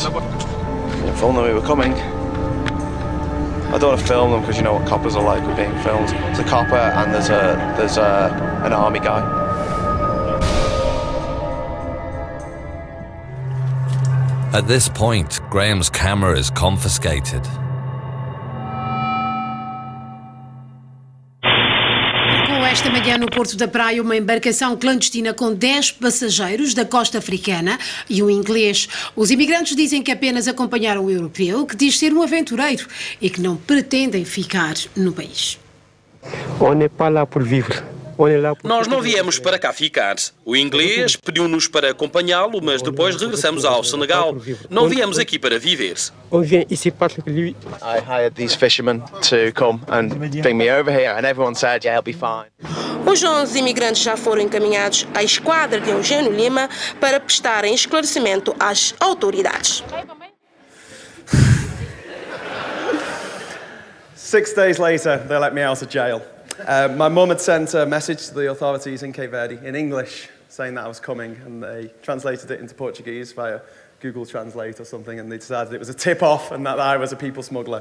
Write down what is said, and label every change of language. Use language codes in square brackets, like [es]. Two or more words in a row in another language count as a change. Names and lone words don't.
[en] Film them, we were coming. I don't want to film them because you know what coppers are like with being filmed. There's a copper and there's an army guy. At this point, Graham's camera is confiscated. [pt] Esta manhã no Porto da Praia, uma embarcação clandestina com 10 passageiros da costa africana e um inglês. Os imigrantes dizem que apenas acompanharam o europeu, que diz ser um aventureiro e que não pretendem ficar no país. [fr] On n'est pas là pour vivre. [pt] Nós não viemos para cá ficar. O inglês pediu-nos para acompanhá-lo, mas depois regressamos ao Senegal. Não viemos aqui para viver. [en] I hired these fishermen to come and bring me over here, and everyone said, yeah, he'll be fine. [pt] Os 11 imigrantes já foram encaminhados à esquadra de Eugênio Lima para prestarem esclarecimento às autoridades. [en] 6 days later, they let me out of jail. My mum had sent a message to the authorities in Cape Verde in English saying that I was coming, and they translated it into Portuguese via Google Translate or something, and they decided it was a tip-off and that I was a people smuggler.